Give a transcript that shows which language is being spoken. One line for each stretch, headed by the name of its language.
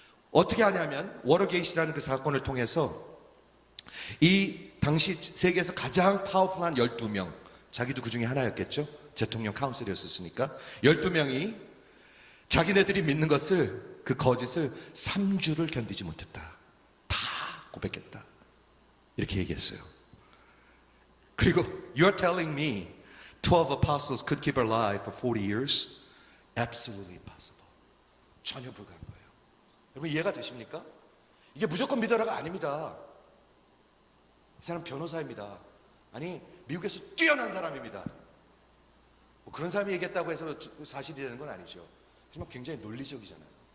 Korean: 어떻게 하냐면 워터게이트라는 그 사건을 통해서 이 당시 세계에서 가장 파워풀한 12명, 자기도 그 중에 하나였겠죠. 대통령 카운슬이었으니까 12명이 자기네들이 믿는 것을 그 거짓을 3주를 견디지 못했다. 다 고백했다. 이렇게 얘기했어요.
English: 그리고 You're telling me 12 apostles could keep alive for 40 years? Absolutely impossible.
Korean: 전혀 불가한 거예요. 여러분 이해가 되십니까? 이게 무조건 믿어라가 아닙니다. 이 사람 변호사입니다. 아니 미국에서 뛰어난 사람입니다. 뭐 그런 사람이 얘기했다고 해서 사실이 되는 건 아니죠. 하지만 굉장히 논리적이잖아요.